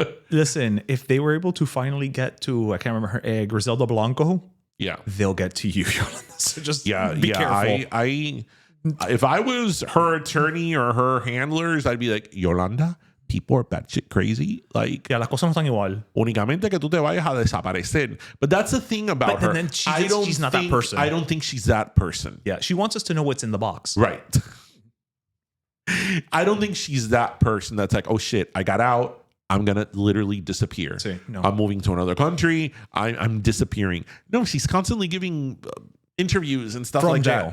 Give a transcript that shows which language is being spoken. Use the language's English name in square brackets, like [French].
[English] Listen, if they were able to finally get to, I can't remember her, Griselda Blanco, they'll get to you, Yolanda. So just be careful. If I was her attorney or her handlers, I'd be like, Yolanda, people are batshit crazy. Like, [Spanish] las cosas no están igual. Únicamente que tú te vayas a desaparecer. [English] But that's the thing about her. Then she's not that person. I don't think she's that person. Yeah, she wants us to know what's in the box. Right. I don't think she's that person that's like, oh shit, I got out. I'm going to literally disappear. [Spanish] Sí, no. [English] I'm moving to another country. I'm disappearing. No, she's constantly giving interviews and stuff like